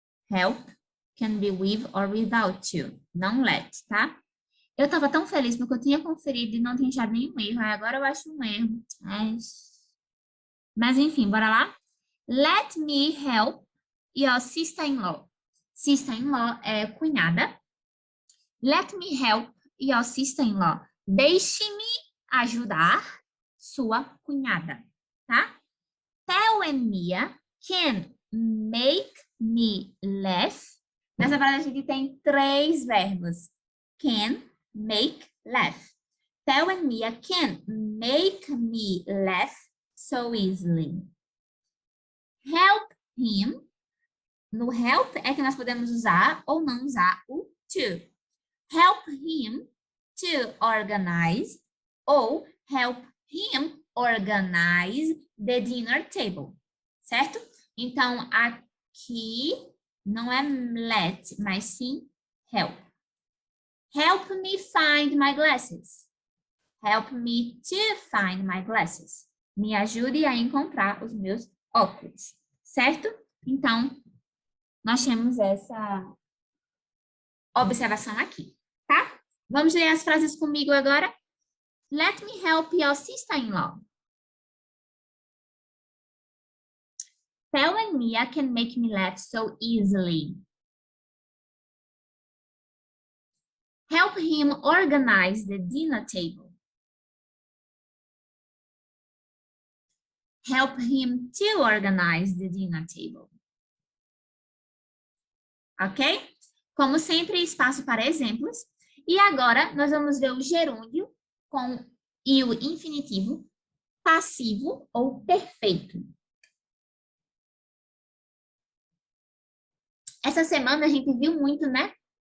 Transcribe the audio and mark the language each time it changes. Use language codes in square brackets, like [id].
[en] Help can be with or without to. [pt] Não let, tá? Eu tava tão feliz porque eu tinha conferido e não tinha achado nenhum erro. Agora eu acho um erro. Mas enfim, bora lá? [en] Let me help your sister-in-law. Sister-in-law [pt] é cunhada. [en] Let me help your sister-in-law. [pt] Deixe-me ajudar sua cunhada, tá? [en] Theo and Mia can make me laugh. [pt] Nessa frase a gente tem 3 verbos. [en] Can, make, laugh. Theo and Mia can make me laugh so easily. Help him. [pt] No help é que nós podemos usar ou não usar o to. [en] Help him to organize [pt] ou [en] help him organize the dinner table. [pt] Certo? Então, aqui não é let, mas sim help. [en] Help me find my glasses. Help me to find my glasses. [pt] Me ajude a encontrar os meus óculos. Certo? Então, nós temos essa observação aqui, tá? Vamos ler as frases comigo agora? [en] Let me help your sister-in-law. Theo and Mia can make me laugh so easily. Help him organize the dinner table. Help him to organize the dinner table. Ok? [pt] Como sempre, espaço para exemplos. E agora, nós vamos ver o gerúndio e o infinitivo passivo ou perfeito. Essa semana a gente viu muito, né?